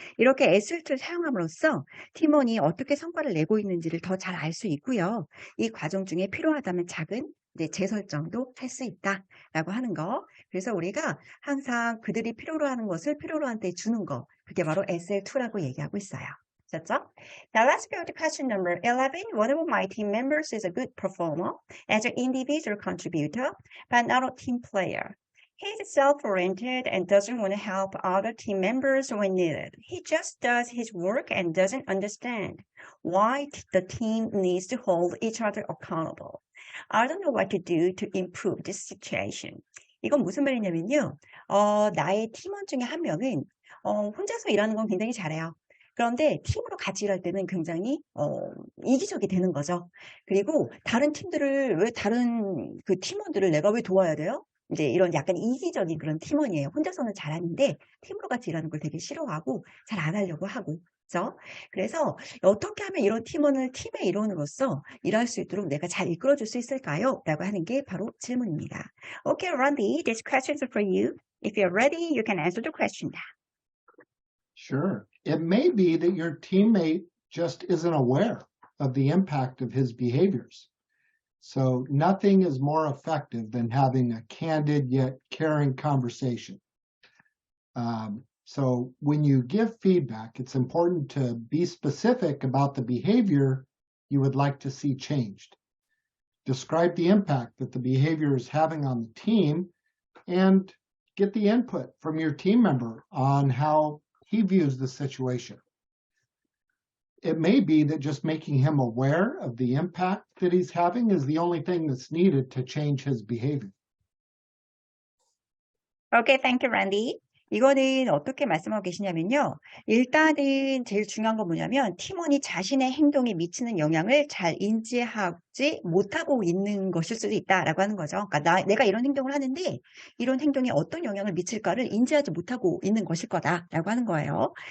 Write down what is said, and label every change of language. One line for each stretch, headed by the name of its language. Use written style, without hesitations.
Korean: 이렇게 SL2를 사용함으로써 팀원이 어떻게 성과를 내고 있는지를 더 잘 알 수 있고요. 이 과정 중에 필요하다면 작은 이제 재설정도 할 수 있다라고 하는 거. 그래서 우리가 항상 그들이 필요로 하는 것을 필요로 한 때 주는 거. 그게 바로 SL2라고 얘기하고 있어요. 됐죠?
English: Now let's go to question number 11. One of my team members is a good performer as an individual contributor, but not a team player. He's self-oriented and doesn't want to help other team members when needed. He just does his work and doesn't understand why the team needs to hold each other accountable. I don't know what to do to improve this situation.
Korean: 이건 무슨 말이냐면요. 나의 팀원 중에 한 명은 혼자서 일하는 건 굉장히 잘해요. 그런데 팀으로 같이 일할 때는 굉장히 이기적이 되는 거죠. 그리고 다른 팀들을 왜 다른 그 팀원들을 내가 왜 도와야 돼요? 이제 이런 약간 이기적인 그런 팀원이에요. 혼자서는 잘하는데 팀으로 같이 일하는 걸 되게 싫어하고 잘 안 하려고 하고. 그렇죠? 그래서 어떻게 하면 이런 팀원을 팀의 일원으로서 일할 수 있도록 내가 잘 이끌어줄 수 있을까요? 라고 하는 게 바로 질문입니다.
English: Okay, Randy, this question is for you. If you're ready, you can answer the question now. Sure. It may be that your teammate just isn't aware of the impact of his behaviors. So nothing is more effective than having a candid yet caring conversation. So when you give feedback, it's important to be specific about the behavior you would like to see changed. Describe the impact that the behavior is having on the team and get the input from your team member on how he views the situation. It may be that just making him aware of the impact that he's having is the only thing that's needed to change his behavior. Okay, thank you, Randy.
Korean: 이거는 어떻게 말씀하고 계시냐면요. 일단은 제일 중요한 건 뭐냐면 팀원이 자신의 행동에 미치는 영향을 잘 인지하지 못하고 있는 것일 수도 있다라고 하는 거죠. 그러니까 내가 이런 행동을 하는데 이런 행동이 어떤 영향을 미칠까를 인지하지 못하고 있는 것일 거다라고 하는 거예요.